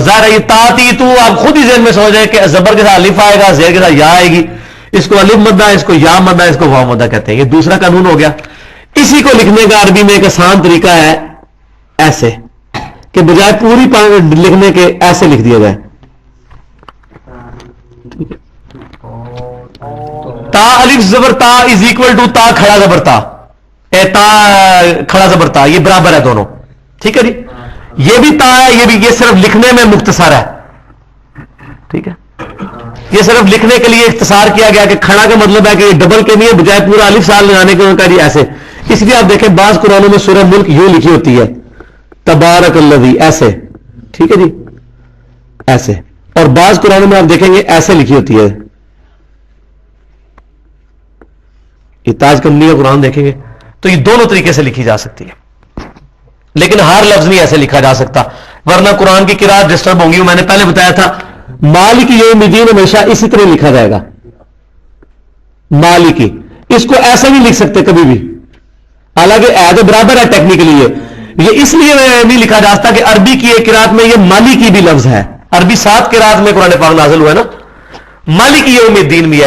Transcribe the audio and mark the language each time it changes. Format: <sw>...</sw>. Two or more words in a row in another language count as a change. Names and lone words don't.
<ur>ظاہر ہے یہ تا تی تو آپ خود ہی ذہن میں سمجھ جائیں کہ زبر کے ساتھ الف آئے گا, زیر کے ساتھ یا آئے گی. اس کو الف مدہ, اس کو یا مدہ, اس کو واو مدہ کہتے ہیں. یہ دوسرا قانون ہو گیا. اسی کو لکھنے کا عربی میں ایک آسان طریقہ ہے, ایسے کہ بجائے پوری لکھنے کے ایسے لکھ دیا جائے. تا الف زبر تا</ur> <en>is equal to</en> <ur>تا کھڑا زبر تا, تا کھڑا زبر تا, یہ برابر ہے دونوں. ٹھیک ہے جی. یہ بھی تا ہے, یہ بھی, یہ صرف لکھنے میں مختصر ہے. ٹھیک ہے, یہ صرف لکھنے کے لیے اختصار کیا گیا کہ کھڑا کا مطلب ہے کہ یہ ڈبل کے نہیں ہے, بجائے پورا الف سال لگانے کے کہا جی ایسے. اس لیے آپ دیکھیں بعض قرآنوں میں سورہ ملک یوں لکھی ہوتی ہے,</ur> <ar>تبارک الذی,</ar> <ur>ایسے. ٹھیک ہے جی, ایسے. اور بعض قرآنوں میں آپ دیکھیں گے ایسے لکھی ہوتی ہے. یہ تاج کمنی کا قرآن دیکھیں گے تو یہ دونوں طریقے سے لکھی جا سکتی ہے, لیکن ہر لفظ نہیں ایسے لکھا جا سکتا, ورنہ قرآن کی قرات ڈسٹرب ہوں گی. میں نے پہلے بتایا تھا</ur> <ar>مالك يوم الدين</ar> <ur>ہمیشہ اسی طرح لکھا جائے گا، مالکی. اس کو ایسا نہیں لکھ سکتے کبھی بھی، حالانکہ ہے تو برابر ہے ٹیکنیکلی. یہ اس لیے نہیں لکھا جا سکتا کہ عربی کی ایک قرات میں یہ مالکی بھی لفظ ہے. عربی 7 قرات میں قرآن پاک نازل ہوا ہے نا,</ur> <ar>مالکی یوم الدین</ar> <ur>بھی ہے.</ur>